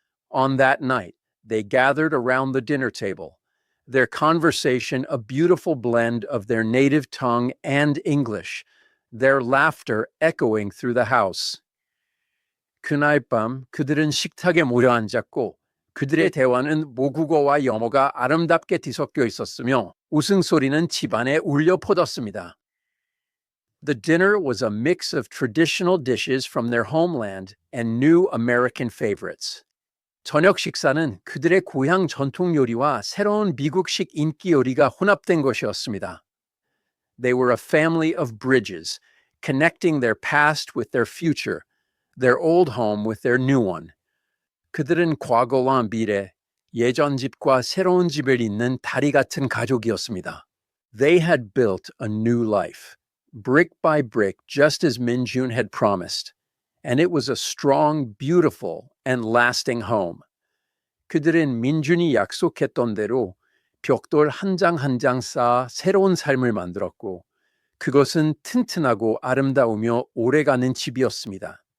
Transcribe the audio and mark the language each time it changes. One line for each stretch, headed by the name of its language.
English: On that night, they gathered around the dinner table, their conversation a beautiful blend of their native tongue and English, their laughter echoing through the house.
Korean: 그날 밤 그들은 식탁에 모여 앉았고 그들의 대화는 모국어와 영어가 아름답게 뒤섞여 있었으며 웃음소리는 집안에 울려 퍼졌습니다.
English: The dinner was a mix of traditional dishes from their homeland and new American favorites.
Korean: 저녁 식사는 그들의 고향 전통 요리와 새로운 미국식 인기 요리가 혼합된 것이었습니다.
English: They were a family of bridges, connecting their past with their future, their old home with their new one.
Korean: 그들은 과거와 미래, 예전 집과 새로운 집을 잇는 다리 같은 가족이었습니다.
English: They had built a new life, brick by brick, just as Minjun had promised, and it was a strong, beautiful, and lasting home.
Korean: 그들은 민준이 약속했던 대로 벽돌 한 장 한 장 쌓아 새로운 삶을 만들었고, 그것은 튼튼하고 아름다우며 오래가는 집이었습니다.